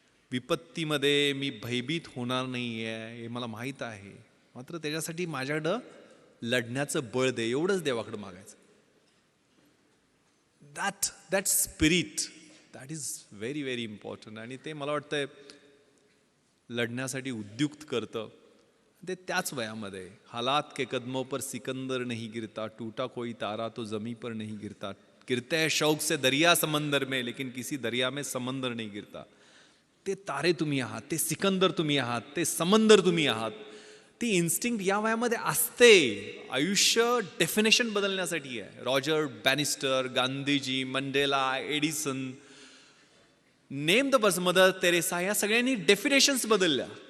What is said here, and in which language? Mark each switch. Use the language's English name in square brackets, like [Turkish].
[Marathi] विपत्तीमध्ये मी भयभीत होणार नाही आहे हे मला माहीत आहे, मात्र त्याच्यासाठी माझ्याकडं लढण्याचं बळ दे, एवढंच देवाकडं मागायचं. [English] that spirit that is very very important [Marathi] आणि ते मला वाटतंय लढण्यासाठी उद्युक्त करतं. ते त्याच वयामध्ये [Hindi] हालात के कदमों पर सिकंदर नहीं गिरता, टूटा कोई तारा तो जमी पर नहीं गिरता, गिरते हैं शौक से दरिया समंदर में लेकिन किसी दरिया में समंदर नहीं गिरता. [Marathi] ते तारे तुम्ही आहात, ते सिकंदर तुम्ही आहात, ते समंदर तुम्ही आहात. ती इन्स्टिंक्ट या वयामध्ये असते. आयुष्य डेफिनेशन बदलण्यासाठी आहे. Roger Bannister, Gandhiji, Mandela, Edison, name the bus, mother Theresa, या सगळ्यांनी डेफिनेशन्स बदलल्या.